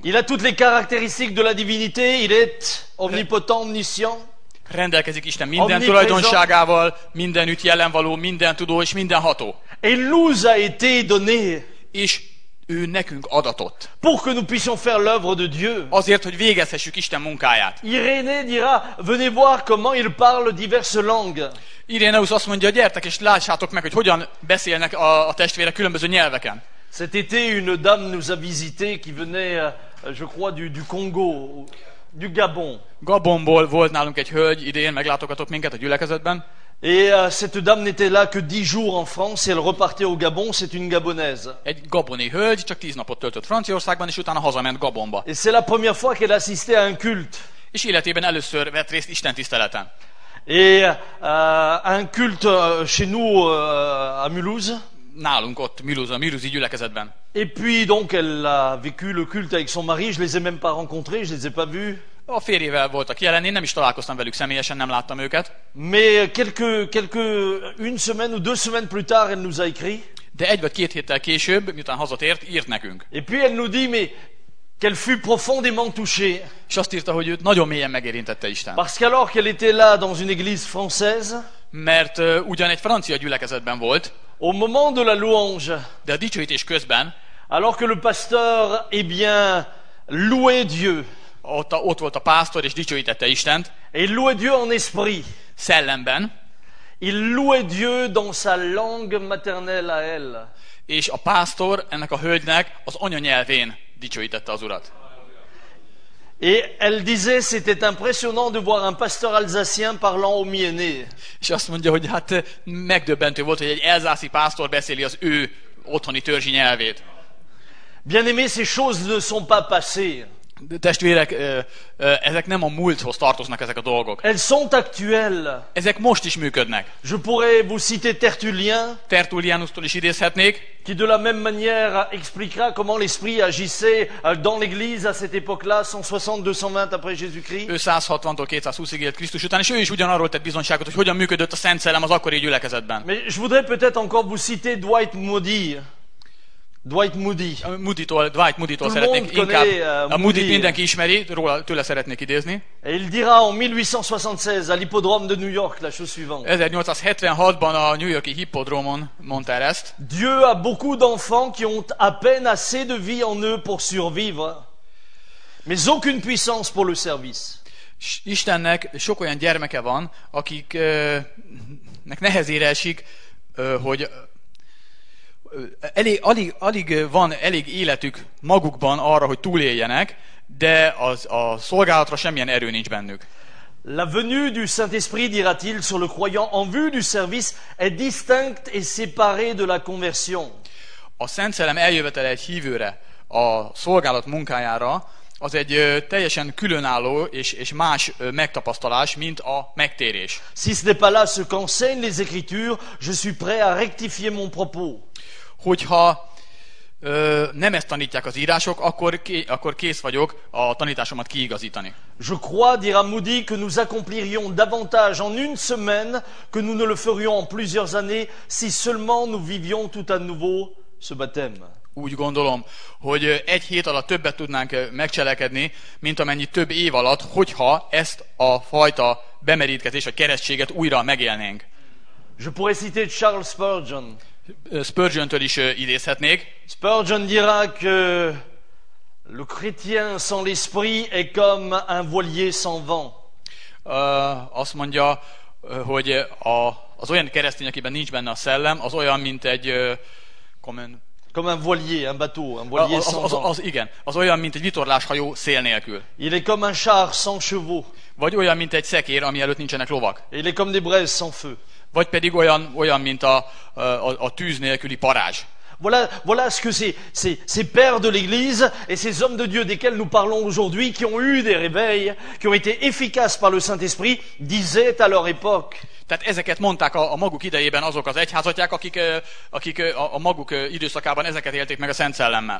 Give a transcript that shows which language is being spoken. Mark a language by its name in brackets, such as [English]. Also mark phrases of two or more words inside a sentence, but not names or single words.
[French] Il a toutes les caractéristiques de la divinité. Il est omnipotent, omniscient. [Hungarian] Rendelkezik Isten minden [French] Omnipresent. [Hungarian] tulajdonságával, mindenütt jelenvaló, minden tudó és mindenható. [French] Et il nous a été donné [Hungarian] És ő nekünk adatott. [French] pour que nous puissions faire l'œuvre de Dieu. [Hungarian] Azért, hogy végezhessük Isten munkáját. [French] Irénée dira, venez voir comment il parle diverses langues. [Hungarian] Iréneus azt mondja, gyertek és lássátok meg, hogy hogyan beszélnek a testvérek különböző nyelveken. [French] Cet été, une dame nous a visité qui venait, je crois, du Congo, du Gabon. [Hungarian] Gabonból volt nálunk egy hölgy, idén meglátogatott minket a gyülekezetben, [French] Et cette dame n'était là que 10 jours en France et elle repartait au Gabon. C'est une Gabonaise. [Hungarian] egy gaboni hölgy, csak 10 napot töltött Franciaországban, és utána hazament Gabonba. [French] Et c'est la première fois qu'elle assistait à un culte. [Hungarian] És életében először vett részt Isten tiszteleten. [French] Et un culte chez nous à Mulhouse. [Hungarian] Nálunk ott Mulhouse-i gyülekezetben. [French] Et puis donc elle a vécu le culte avec son mari. Je les ai même pas rencontrés, je les ai pas vus. [Hungarian] A férjével voltak jelen, én nem is találkoztam velük személyesen, nem láttam őket. [French] Mais une semaine ou 2 semaines plus tard, elle nous a écrit. [Hungarian] De 1 vagy 2 héttel később, miután hazatért, írt nekünk. [French] Et puis elle nous dit, mais qu'elle fut profondément touchée. [Hungarian] És azt írta, hogy őt nagyon mélyen megérintette Isten. [French] Parce qu'alors qu'elle était là dans une église française, [Hungarian] Mert ugyan egy francia gyülekezetben volt, [French] au moment de la louange, [Hungarian] de a dicsőítés közben, [French] alors que le pasteur, eh bien, louait Dieu. [Hungarian] ott volt a pásztor, és dicsőítette Istent, [French] Et il louait Dieu en esprit. [Hungarian] szellemben, [French] Il louait Dieu dans sa langue maternelle à elle. [Hungarian] és a pásztor ennek a hölgynek az anyanyelvén dicsőítette az Urat. [French] Et elle disait, c'était impressionnant de voir un pasteur alsacien parlant au Mienné. [Hungarian] És azt mondja, hogy hát megdöbbentő volt, hogy egy elzászi pásztor beszéli az ő otthoni törzsi nyelvét. [French] Bien aimé, ces choses ne sont pas passées. [Hungarian] Testvérek, ezek nem a múlthoz tartoznak ezek a dolgok. [French] Elles sont actuelles. [Hungarian] Ezek most is működnek. [French] Je pourrais vous citer Tertullien, [Hungarian] Tertullianusztól is idézhetnék, [French] qui de la même manière expliquera comment l'esprit agissait dans l'église à cette époque-là, 160-220 après Jésus-Christ. [Hungarian] ő 160-tól 220-ig élt Krisztus után, és ő is ugyanarról tett bizonyságot, hogy hogyan működött a Szent Szellem az akkori gyülekezetben. [French] Mais je voudrais peut-être encore vous citer Dwight Moody. Dwight Moody. [Hungarian] Dwight Moody-tól [French] Tout le [Hungarian] szeretnék [French] monde [Hungarian] inkább. [French] connaît, [Hungarian] A Moody-t Moody. mindenki ismeri, tőle szeretnék idézni. [French] Et il dira en 1876 à l'hippodrome de New York la chose suivante. [Hungarian] 1876-ban a New York-i hippodrómon mondta el ezt. [French] Dieu a beaucoup d'enfants qui ont à peine assez de vie en eux pour survivre, mais aucune puissance pour le service. [Hungarian] Istennek sok olyan gyermeke van, akiknek nehezére esik, hogy alig van elég életük magukban arra, hogy túléljenek, de a szolgálatra semmilyen erő nincs bennük. [French] La venue du Saint-Esprit, dira-t-il, sur le croyant en vue du service est distincte et séparée de la conversion. [Hungarian] A Szent Szellem eljövetele egy hívőre a szolgálat munkájára, az egy teljesen különálló és más megtapasztalás, mint a megtérés. [French] Si ce n'est pas là ce qu'enseignent les Écritures, je suis prêt à rectifier mon propos. [Hungarian] Hogyha nem ezt tanítják az írások, akkor kész vagyok a tanításomat kiigazítani. [French] Je crois, dira Moody, que nous accomplirions davantage en une semaine que nous ne le ferions en plusieurs années si seulement nous vivions tout à nouveau ce baptême. [Hungarian] Úgy gondolom, hogy egy hét alatt többet tudnánk megcselekedni, mint amennyi több év alatt, hogyha ezt a fajta bemerítkezést vagy keresztséget újra megélnénk. [French] Je pourrais citer Charles Spurgeon. [Hungarian] Spurgeon-től is idézhetnék. [French] Spurgeon dira que le chrétien sans l'esprit est comme un voilier sans vent. [Hungarian] Azt mondja, hogy az olyan keresztény, akiben nincs benne a szellem, az olyan, mint egy [French] Comme un voilier, un bateau, un voilier sans vent. [Hungarian] Igen, az olyan, mint egy vitorláshajó szél nélkül. [French] Il est comme un char sans chevaux. [Hungarian] Vagy olyan, mint egy szekér, ami előtt nincsenek lovak. [French] Et il est comme des braises sans feu. [Hungarian] Vagy pedig olyan mint a tűz nélküli parázs. [French] Voilà ce que ces pères de l'Église et ces hommes de Dieu desquels nous parlons aujourd'hui, qui ont eu des réveils, qui ont été efficaces par le Saint-Esprit, disaient à leur époque. [Hungarian] Tehát ezeket mondták a maguk idejében azok az egyházatják, akik a maguk időszakában ezeket élték meg a Szent Szellemmel.